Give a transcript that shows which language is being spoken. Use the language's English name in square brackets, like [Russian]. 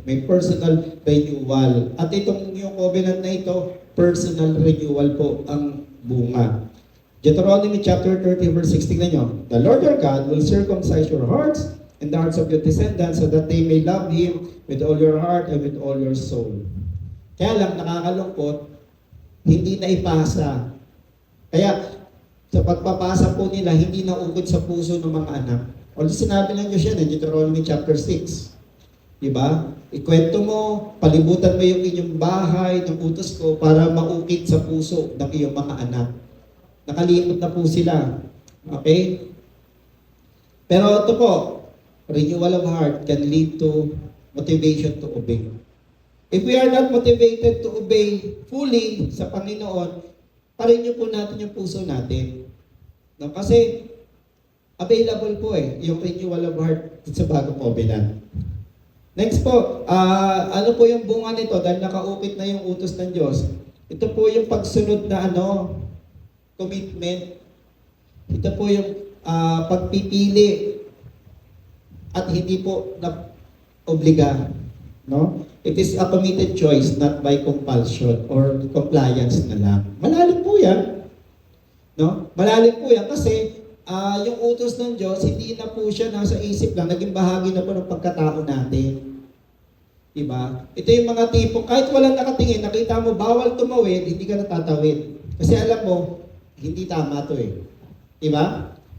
[Filipino] May [English] personal renewal. [Filipino] At itong yung covenant na ito, personal renewal po ang bunga. Deuteronomy chapter 30 verse 16 na nyo. [English] The Lord your God will circumcise your hearts and the hearts of your descendants so that they may love Him with all your heart and with all your soul. [Filipino] Kaya lang nakakalungkot, hindi na ipasa. Kaya sa pagpapasa po nila, hindi na ukod sa puso ng mga anak. Although sinabi ng Diyos yan, Deuteronomy chapter 6. Diba? Ikwento mo, palibutan mo yung inyong bahay ng utos ko para maukit sa puso ng iyong mga anak. Nakalimot na po sila. Okay? Pero ito po, [English] renewal of heart can lead to motivation to obey. If we are not motivated to obey fully [Filipino] sa Panginoon, parenew po natin yung puso natin. [English] No? [Filipino] Kasi available po yung [English] renewal of heart [Filipino] sa bagong covenant. Next po, ano po yung bunga nito dahil nakaukit na yung utos ng Diyos? Ito po yung pagsunod na commitment. Ito po yung pagpipili at hindi po na obliga. No? [English] It is a committed choice, not by compulsion or compliance [Filipino] na lang. Malalim po yan. No? Malalim po yan kasi yung utos ng Diyos, hindi na po siya nasa isip lang, naging bahagi na po ng pagkatao natin. Diba? Ito yung mga tipong, kahit walang nakatingin, nakita mo, bawal tumawid, hindi ka natatawid. Kasi alam mo, hindi tama to Diba?